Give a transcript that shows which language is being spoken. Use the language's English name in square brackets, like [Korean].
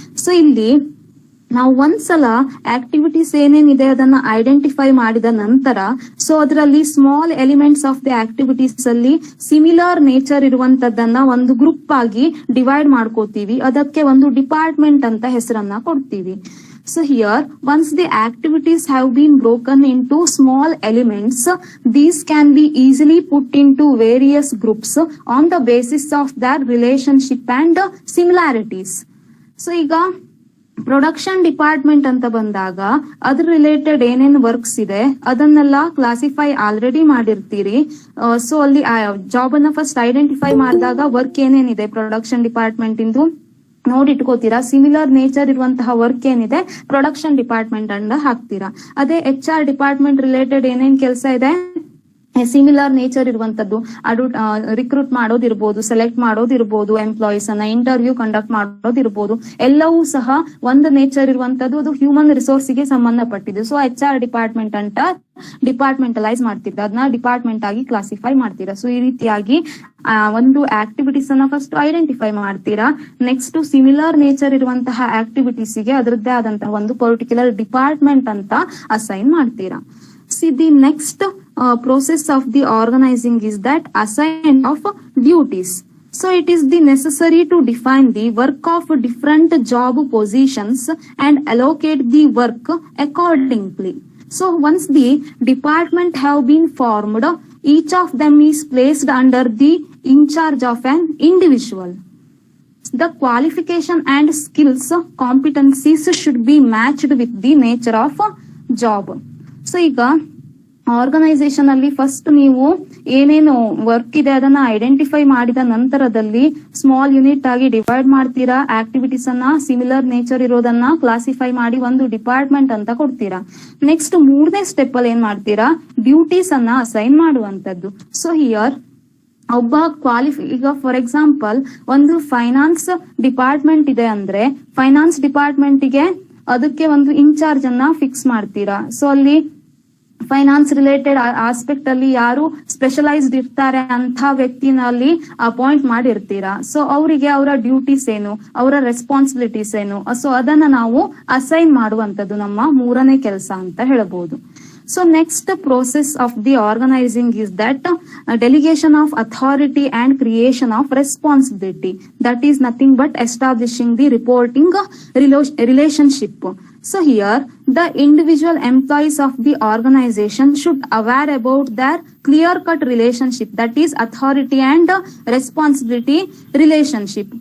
[Kannada] So ಇಲ್ಲಿ ನಾವು ಒಂದ್ಸಲ ಆಕ್ಟಿವಿಟೀಸ್ ಏನೇನಿದೆ ಅದನ್ನ ಐಡೆಂಟಿಫೈ ಮಾಡಿದ ನಂತರ, ಸೊ ಅದರಲ್ಲಿ small elements of the activities ಅಲ್ಲಿ ಸಿಮಿಲರ್ ನೇಚರ್ ಇರುವಂತದ್ದನ್ನ ಒಂದು ಗ್ರೂಪ್ ಆಗಿ ಡಿವೈಡ್ ಮಾಡ್ಕೋತೀವಿ, ಅದಕ್ಕೆ ಒಂದು ಡಿಪಾರ್ಟ್ಮೆಂಟ್ ಅಂತ ಹೆಸರನ್ನ ಕೊಡ್ತೀವಿ. [English] So here, once the activities have been broken into small elements, these can be easily put into various groups on the basis of their relationship and similarities. So [Kannada] ಈಗ production department ಅಂತ ಬಂದಾಗ ಅದ್ರ related ಏನೇನ್ works ಇದೆ ಅದನ್ನೆಲ್ಲ classify already ಮಾಡಿರ್ತೀರಿ. So ಅಲ್ಲಿ job ಅನ್ನ first identify ಮಾಡಿದಾಗ ವರ್ಕ್ ಏನೇನಿದೆ ಪ್ರೊಡಕ್ಷನ್ ಡಿಪಾರ್ಟ್ಮೆಂಟ್ ಇಂದು ನೋಡಿಟ್ಕೋತೀರಾ. ಸಿಮಿಲರ್ ನೇಚರ್ ಇರುವಂತಹ ವರ್ಕ್ ಏನಿದೆ ಪ್ರೊಡಕ್ಷನ್ ಡಿಪಾರ್ಟ್ಮೆಂಟ್ ಅಂಡ ಹಾಕ್ತೀರಾ. ಅದೇ HR ಡಿಪಾರ್ಟ್ಮೆಂಟ್ ರಿಲೇಟೆಡ್ ಏನೇನ್ ಕೆಲಸ ಇದೆ ಸಿಮಿಲರ್ ನೇಚರ್ ಇರುವಂತದ್ದು ರಿಕ್ರೂಟ್ ಮಾಡೋದಿರ್ಬೋದು, ಸೆಲೆಕ್ಟ್ ಮಾಡೋದಿರ್ಬೋದು, ಎಂಪ್ಲಾಯೀಸ್ ಅನ್ನ ಇಂಟರ್ವ್ಯೂ ಕಂಡಕ್ಟ್ ಮಾಡೋದಿರ್ಬೋದು, ಎಲ್ಲವೂ ಸಹ ಒಂದು ನೇಚರ್ ಇರುವಂತದ್ದು, ಅದು ಹ್ಯೂಮನ್ ರಿಸೋರ್ಸ್ ಗೆ ಸಂಬಂಧಪಟ್ಟಿದ್ದು. ಸೊ HR ಡಿಪಾರ್ಟ್ಮೆಂಟ್ ಅಂತ ಡಿಪಾರ್ಟ್ಮೆಂಟಲೈಸ್ ಮಾಡ್ತೀರಾ, ಅದನ್ನ ಡಿಪಾರ್ಟ್ಮೆಂಟ್ ಆಗಿ ಕ್ಲಾಸಿಫೈ ಮಾಡ್ತೀರಾ. ಸೊ ಈ ರೀತಿಯಾಗಿ ಒಂದು ಆಕ್ಟಿವಿಟೀಸ್ ಅನ್ನ ಫಸ್ಟ್ ಐಡೆಂಟಿಫೈ ಮಾಡ್ತೀರಾ. ನೆಕ್ಸ್ಟ್ ಸಿಮಿಲರ್ ನೇಚರ್ ಇರುವಂತಹ ಆಕ್ಟಿವಿಟೀಸ್ ಗೆ ಅದರದ್ದೇ ಆದಂತಹ ಒಂದು ಪರ್ಟಿಕ್ಯುಲರ್ ಡಿಪಾರ್ಟ್ಮೆಂಟ್ ಅಂತ ಅಸೈನ್ ಮಾಡ್ತೀರಾ. [English] See, the next process of the organizing is that assignment of duties. So it is the necessary to define the work of different job positions and allocate the work accordingly. So once the department have been formed, each of them is placed under the in charge of an individual. The qualification and skills, competencies should be matched with the nature of job. [Kannada] So ಈಗ organisation ಅಲ್ಲಿ first ನೀವು ಏನೇನು work ಇದೆ ಅದನ್ನ identify ಮಾಡಿದ ನಂತರದಲ್ಲಿ small unit ಆಗಿ divide ಮಾಡ್ತೀರಾ. ಆಕ್ಟಿವಿಟೀಸ್ ಅನ್ನ ಸಿಮಿಲರ್ ನೇಚರ್ ಇರೋದನ್ನ ಕ್ಲಾಸಿಫೈ ಮಾಡಿ ಒಂದು ಡಿಪಾರ್ಟ್ಮೆಂಟ್ ಅಂತ ಕೊಡ್ತೀರಾ. ನೆಕ್ಸ್ಟ್ 3ನೇ ಸ್ಟೆಪ್ ಅಲ್ಲಿ ಏನ್ ಮಾಡ್ತೀರಾ, ಡ್ಯೂಟೀಸ್ ಅನ್ನ ಅಸೈನ್ ಮಾಡುವಂತದ್ದು. ಸೊ ಹಿಯರ್ ಒಬ್ಬ ಈಗ ಫಾರ್ ಎಕ್ಸಾಂಪಲ್ ಒಂದು ಫೈನಾನ್ಸ್ ಡಿಪಾರ್ಟ್ಮೆಂಟ್ ಇದೆ ಅಂದ್ರೆ ಫೈನಾನ್ಸ್ ಡಿಪಾರ್ಟ್ಮೆಂಟ್ ಗೆ ಅದಕ್ಕೆ ಒಂದು ಇನ್ಚಾರ್ಜ್ ಅನ್ನ ಫಿಕ್ಸ್ ಮಾಡ್ತೀರಾ. ಸೊ ಅಲ್ಲಿ ಫೈನಾನ್ಸ್ ರಿಲೇಟೆಡ್ ಆಸ್ಪೆಕ್ಟ್ ಅಲ್ಲಿ ಯಾರು ಸ್ಪೆಷಲೈಸ್ಡ್ ಇರ್ತಾರೆ ಅಂತ ವ್ಯಕ್ತಿನಲ್ಲಿ ಅಪಾಯಿಂಟ್ ಮಾಡಿರ್ತೀರಾ. ಸೊ ಅವರಿಗೆ ಅವರ ಡ್ಯೂಟೀಸ್ ಏನು, ಅವರ ರೆಸ್ಪಾನ್ಸಿಬಿಲಿಟೀಸ್ ಏನು, ಸೊ ಅದನ್ನ ನಾವು ಅಸೈನ್ ಮಾಡುವಂತದ್ದು ನಮ್ಮ 3ನೇ ಕೆಲಸ ಅಂತ ಹೇಳ್ಬೋದು. [English] So next process of the organizing is that delegation of authority and creation of responsibility. That is nothing but establishing the reporting relationship. So here the individual employees of the organization should aware about their clear-cut relationship, that is authority and responsibility relationship.